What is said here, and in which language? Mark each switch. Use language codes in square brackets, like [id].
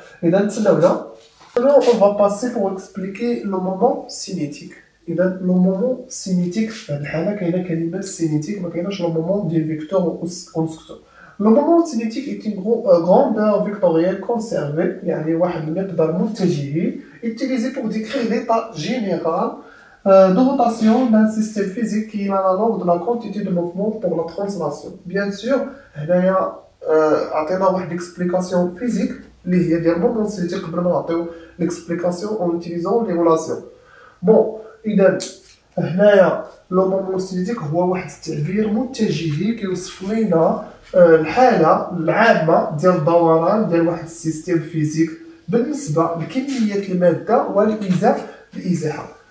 [fr] Et maintenant on va passer pour expliquer le moment cinétique. [ar] إذا le moment cinétique في هذه الحالة كاينة كلمة cinétique، ما كايناش le moment ديال [fr] vecteur ou constructeur. Le moment cinétique est une grandeur vectorielle conservée، [ar] يعني واحد المقدار متجهي [fr] utilisé pour décrire l'état général de rotation d'un système physique qui est l'analogue de la quantité de mouvement pour la translation. Bien sûr, [ar] هنايا عطينا واحد [fr] l'explication physique اللي هي ديال moment cinétique [ar] قبل ما نعطيو [fr] l'explication en utilisant les relations. [ar] Bon، إذا هنايا لو مومون سينيتيك هو واحد التعبير متجهي كيوصف لينا الحالة العامة ديال الدوران ديال واحد السيستيم فيزيك بالنسبة لكمية المادة والإزاحة.